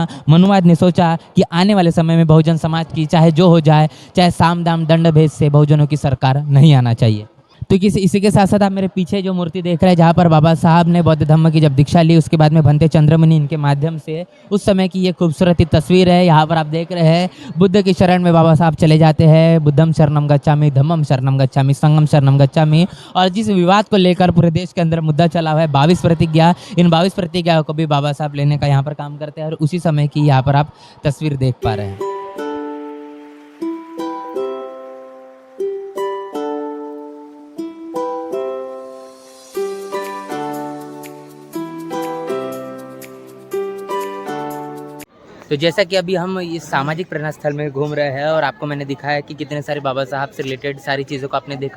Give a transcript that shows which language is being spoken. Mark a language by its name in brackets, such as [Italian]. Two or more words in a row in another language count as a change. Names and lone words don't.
[Hindi] मनुवाद ने सोचा कि आने वाले समय में बहुजन समाज की चाहे जो हो जाए, चाहे साम दाम दंड भेद से बहुजनों की सरकार नहीं आना चाहिए। तो इसी के साथ साथ आप मेरे पीछे जो मूर्ति देख रहे हैं, जहाँ पर बाबा साहब ने बौद्ध धम्म की जब दीक्षा ली, उसके बाद में भंते चंद्रमणि इनके माध्यम से उस समय की ये खूबसूरत तस्वीर है। यहाँ पर आप देख रहे हैं बुद्ध की शरण में बाबा साहब चले जाते हैं, [Pali] बुद्धम शरणम गच्छामि, धम्मम शरणम गच्छामि, संगम शरणम गच्छामि। [Hindi] और जिस विवाद को लेकर पूरे देश के अंदर मुद्दा चला हुआ है 22 प्रतिज्ञा, इन 22 प्रतिज्ञाओं को भी बाबा साहब लेने का यहाँ पर काम करते हैं। और उसी समय की यहाँ पर आप तस्वीर देख पा रहे हैं। तो जैसा कि अभी हम इस सामाजिक प्रेरणा स्थल में घूम रहे हैं, और आपको मैंने दिखाया कि कितने सारे बाबा साहब से रिलेटेड सारी चीज़ों को आपने देखा।